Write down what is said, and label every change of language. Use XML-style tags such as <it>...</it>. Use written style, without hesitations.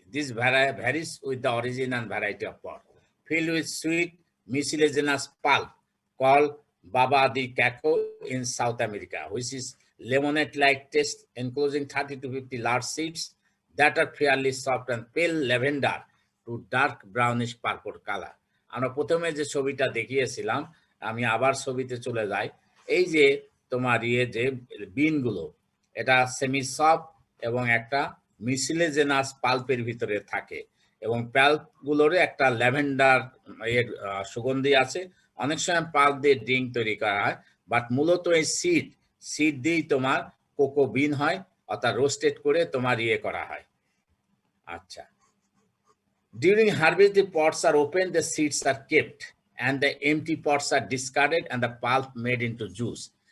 <en>This varies with the origin and variety of pod. Filled with sweet, mucilaginous pulp called baba de cacao in South America, which is lemonade-like taste, enclosing 30 to 50 large seeds that are fairly soft and pale lavender to dark brownish purple color.</en> <bn>আমরা প্রথমে যে ছবিটা দেখিয়েছিলাম, আমি আবার ছবিতে চলে যাই। এই যে তোমার যে বিনগুলো, এটা সেমি সফট এবং একটা মিসিলেজেনাস পাল্পের ভিতরে থাকে এবং পাল্পগুলোর একটা ল্যাভেন্ডার এর সুগন্ধি আছে। অনেক সময় পাল্প দিয়ে ড্রিঙ্ক তৈরি করা হয়, বাট মূলত এই সিড দিয়েই তোমার কোকো বিন হয়, অর্থাৎ রোস্টেড করে তোমার করা হয়।</bn> <en>আচ্ছা, during harvest the pods are opened, the seeds are kept and the empty pods are discarded and the pulp made into juice.</en>